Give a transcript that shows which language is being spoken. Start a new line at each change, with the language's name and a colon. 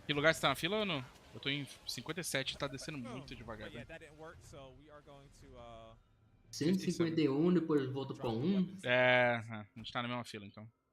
Portuguese: Que lugar você tá na fila ou não? Eu tô em 57 e tá descendo muito devagar.
English: Yeah, that didn't work, so we are going to
Portuguese: 151, depois volta pra 1. É, a gente tá na mesma fila então.